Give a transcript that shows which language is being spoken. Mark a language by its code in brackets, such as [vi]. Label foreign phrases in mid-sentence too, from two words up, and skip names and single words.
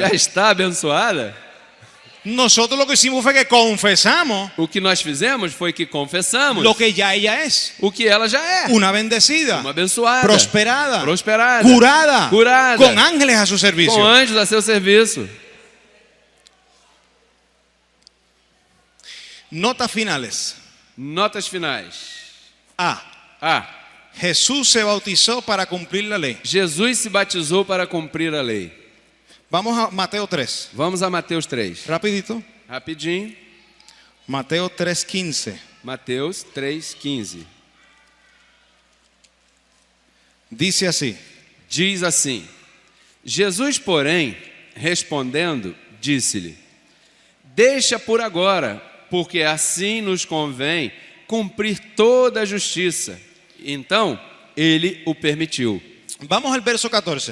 [pt] Já está abençoada. [es] Nosotros lo que hicimos fue que confesamos [pt] O que nós fizemos foi que confessamos [es] lo que ya ella es. [pt] o que ela já é. [es] Una bendecida, [pt] Uma abençoada, [es] prosperada, [pt] prosperada, [es] curada, [pt] curada, [es] con ángeles a su [pt] com [es] servicio. [pt] anjos a seu serviço. [es] Notas finales. [pt] Notas finais. [es] A. [pt] A. [es] Jesús se bautizó para cumplir la ley. [pt] Jesus se batizou para cumprir a lei. [es] Vamos a Mateo 3. [pt] Vamos a Mateus 3. [es] Rapidito. [pt] Rapidinho. [es] Mateo 3:15. [pt] Mateus 3:15. [es] Dice así. [pt] Diz assim: Jesus, porém, respondendo, disse-lhe: Deixa por agora, porque assim nos convém cumprir toda a justiça. Então, ele o permitiu. [es] Vamos al verso 14.